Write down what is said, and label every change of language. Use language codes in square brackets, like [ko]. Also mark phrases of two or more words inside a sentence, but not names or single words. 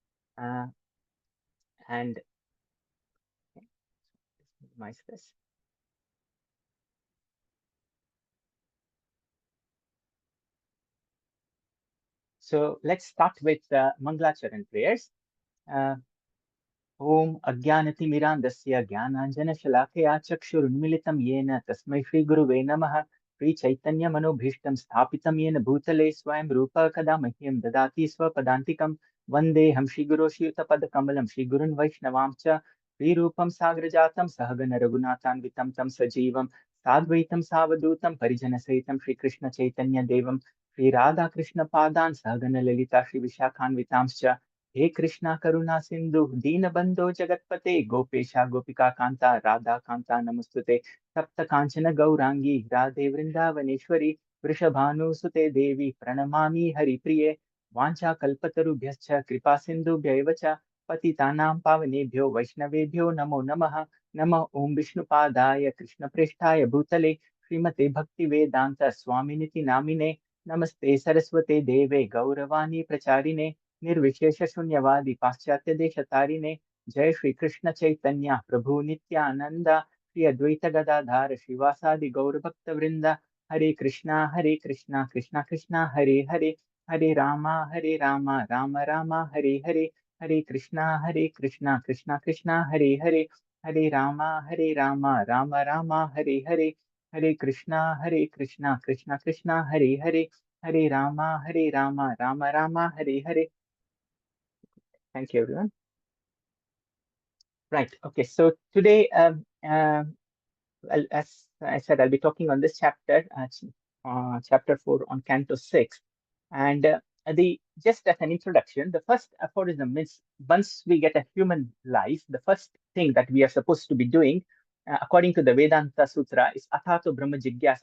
[en] And my space. So let's start with Mangalacharan prayers. [sa] ओम् अज्ञानतिमिरान्धस्य ज्ञानाञ्जन-शलाकया चक्षुरुन्मीलितं येन तस्मै श्री गुरवे नमः श्री चैतन्य मनोऽभीष्टं स्थापितं येन भूतले स्वयं रूप कदा मह्यं ददाति स्वपदान्तिकम् वन्देऽहं श्री गुरु श्रियुतपद कमलं श्री गुरून् वैष्णवांश्च श्री रूपं साग्रजातं सहगण रघुनाथान् वितं तं सजीवं साद्वैतं सावधूतं परिजन सहितं श्री कृष्ण चैतन्य देवं श्री राधा कृष्ण पादान् सहगण ललिता श्री विशाखान् वितांश्च हे कृष्णा करुणा सिंधु दीन बंधो जगतपते गोपेशा गोपिका कांता राधा कांता नमस्तुते सप्त कांचन गौरांगी राधे वृंदावनेश्वरी वृषभानुसुते देवी प्रणमामि हरिप्रिये वाञ्छा कल्पतरुभ्यश्च कृपा सिन्धुभ्यैव च पतितानां पावनेभ्यो वैष्णवेभ्यो नमो नमः नमः ओं विष्णुपादाय कृष्णप्रेष्ठाय भूतले श्रीमते भक्तिवेदान्त स्वामिनिति नामिने नमस्ते सरस्वते देवे गौरवाणी प्रचारिणे निर्विशेष शून्यवादी पाश्चात्य देश तारिणे जय श्री कृष्ण चैतन्य प्रभु नित्यानंद श्री अद्वैत गदाधार श्रीवासादि गौर भक्त वृंद हरे कृष्णा कृष्णा कृष्णा हरे हरे हरे रामा राम राम हरे हरे हरे कृष्णा कृष्णा कृष्णा हरे हरे हरे रामा राम राम हरे हरे हरे कृष्णा कृष्णा कृष्णा हरे हरे हरे रामा राम राम हरे हरे. [en] Thank you, everyone. Right. Okay. So today, well, as I said, I'll be talking on this chapter, chapter 4 on Canto 6. And the just as an introduction, the first aphorism is once we get a human life, the first thing that we are supposed to be doing, according to the Vedanta Sutra, is [sa] अथातो ब्रह्म जिज्ञासा.